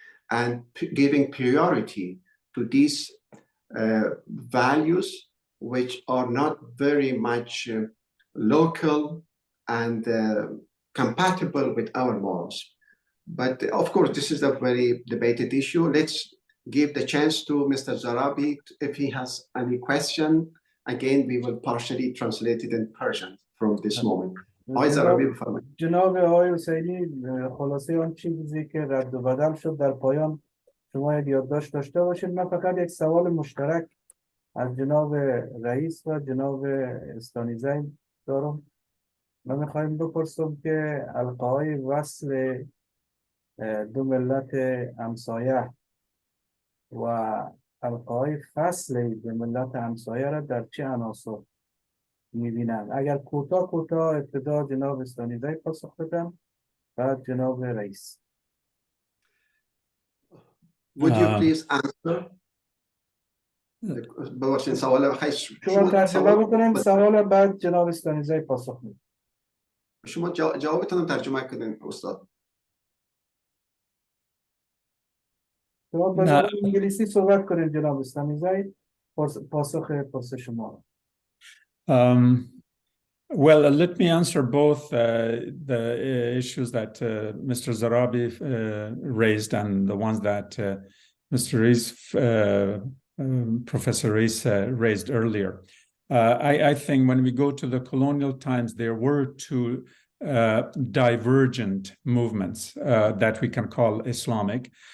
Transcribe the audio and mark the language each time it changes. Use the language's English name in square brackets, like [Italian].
[English] and giving priority to these values which are not very much local and compatible with our morals. But of course, this is a very debated issue. Let's give the chance to Mr. Zarrabi if he has any question. Again, we will partially translate it in Persian from this moment. [Persian] جناب آقای حسینی، خلاصه آن چیزی که رد و بدل شد در پایان شما یک یادداشت داشته باشید. من فقط یک سوال مشترک از جناب رئیس و جناب استانیزی دارم. من میخوایم بپرسم که القاهای وصل دو ملت همسایه و القاهای فصل دو ملت همسایه را در چه عناصر میبینن؟ اگر کوتاه ابتدا جناب استانیزی پاسخ بدن، بعد جناب رئیس. [English] Would you please answer? [Persian] ببخشید سوال شما ترجمه بکنیم سوال بعد جناب استانیزی پاسخ میدن. شما جوابتون ترجمه کنین استاد. شما به زبان انگلیسی صحبت کنید جناب استانیزی، پاسخ شما. [English] Well, let me answer both the issues that Mr. Zarrabi raised and the ones that Mr. Raees, Professor Raees raised earlier. I think when we go to the colonial times, there were two divergent movements that we can call Islamic.